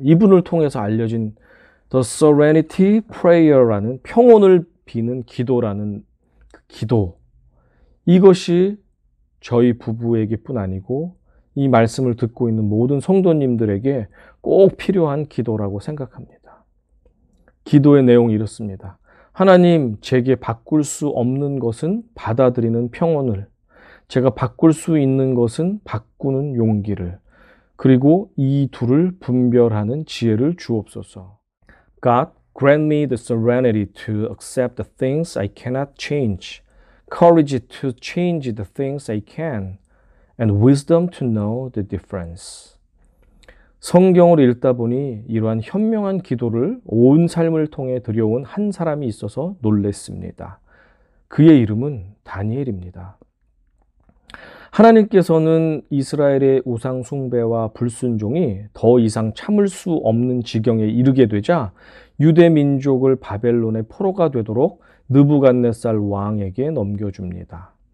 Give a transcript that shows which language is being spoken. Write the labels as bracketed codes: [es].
[ko] 이분을 통해서 알려진 The Serenity Prayer라는 평온을 비는 기도라는 기도, 이것이 저희 부부에게뿐 아니고 이 말씀을 듣고 있는 모든 성도님들에게 꼭 필요한 기도라고 생각합니다. 기도의 내용이 이렇습니다. 하나님, 제게 바꿀 수 없는 것은 받아들이는 평온을, 제가 바꿀 수 있는 것은 바꾸는 용기를, 그리고 이 둘을 분별하는 지혜를 주옵소서. [en] God, grant me the serenity to accept the things I cannot change, courage to change the things I can, and wisdom to know the difference. [ko] 성경을 읽다 보니 이러한 현명한 기도를 온 삶을 통해 드려온 한 사람이 있어서 놀랬습니다. 그의 이름은 다니엘입니다. 하나님께서는 이스라엘의 우상 숭배와 불순종이 더 이상 참을 수 없는 지경에 이르게 되자 유대 민족을 바벨론의 포로가 되도록 느부갓네살 왕에게 넘겨줍니다.